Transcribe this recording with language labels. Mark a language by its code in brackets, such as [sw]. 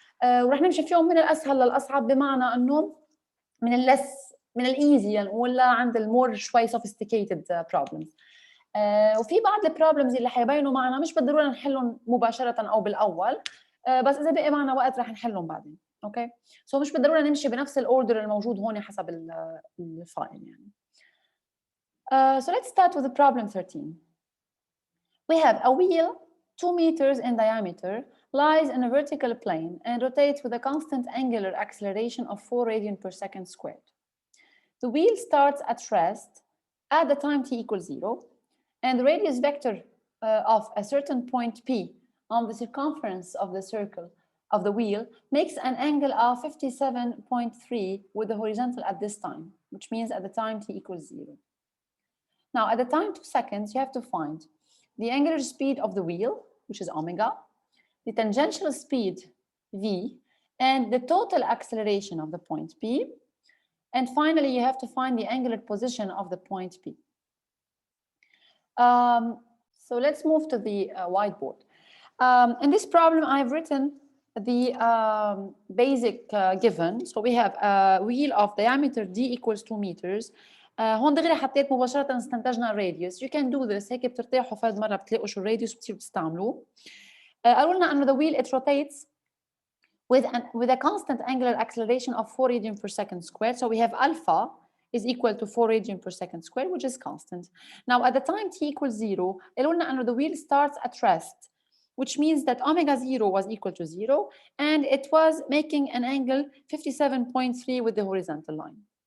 [ar] ورح نمشي فيهم من الأسهل للأصعب، بمعنى أنه من الإيزي نقول عند المور شوي [en] sophisticated problems. [ar] وفي بعض البروبلمز اللي حيبينوا معنا مش بالضرورة نحلهم مباشرة أو بالأول، بس إذا بقي معنا وقت رح نحلهم بعدين. أوكي، سو مش بالضرورة نمشي بنفس الأوردر الموجود هون حسب الفايل يعني. [en] So let's start with the problem 13. We have a wheel 2 meters in diameter, lies in a vertical plane and rotates with a constant angular acceleration of 4 radian per second squared. The wheel starts at rest at the time t equals 0, and the radius vector of a certain point P on the circumference of the circle of the wheel makes an angle of 57.3 with the horizontal at this time, which means at the time t equals 0. Now, at the time 2 seconds, you have to find the angular speed of the wheel, which is omega, the tangential speed v, and the total acceleration of the point P. And finally, you have to find the angular position of the point P. So let's move to the whiteboard. In this problem, I've written the basic given. So we have a wheel of diameter d equals 2 meters. [ar] هون دغري حطيت مباشرة استنتجنا الراديوس. [en] You can do this. [ar] هيك بترتاحوا فرد مرة بتلاقوا شو الراديوس بتصيروا تستعملوه. قالوا لنا إنه [en] the wheel it rotates with a constant angular acceleration of 4 radian per second squared. So we have alpha is equal to 4 radian per second squared, which is constant. Now at the time t equals 0, [ar] قالوا لنا إنه [en] the wheel starts at rest, which means that omega 0 was equal to 0, and it was making an angle 57.3 with the horizontal line.